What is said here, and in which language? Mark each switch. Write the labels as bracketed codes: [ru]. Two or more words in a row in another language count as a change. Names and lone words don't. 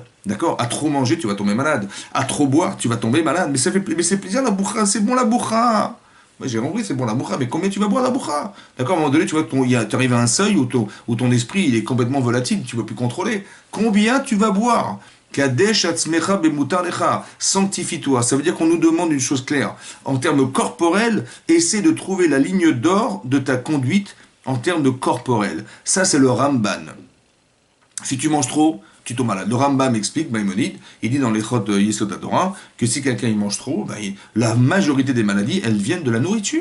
[fr] D'accord? À trop manger, tu vas tomber malade. À trop boire, tu vas tomber malade. Mais c'est plaisir la bourra, c'est bon la bourra. Ouais, j'ai compris, c'est bon la bourra, mais combien tu vas boire la bourra? D'accord? À un moment donné, tu vois, tu arrives à un seuil où ton esprit, il est complètement volatile, tu ne peux plus contrôler. Combien tu vas boire? [he] קדש עצמך במותר לך. [fr] Sanctifie-toi. Ça veut dire qu'on nous demande une chose claire. En termes corporels, essaie de trouver la ligne d'or de ta conduite en termes de corporel. Ça, c'est le Ramban. Si tu manges trop, tu tombes malade. Le Rambam explique, Maïmonide, il dit dans les Chot Yesod Torah, que si quelqu'un il mange trop, la majorité des maladies, elles viennent de la nourriture.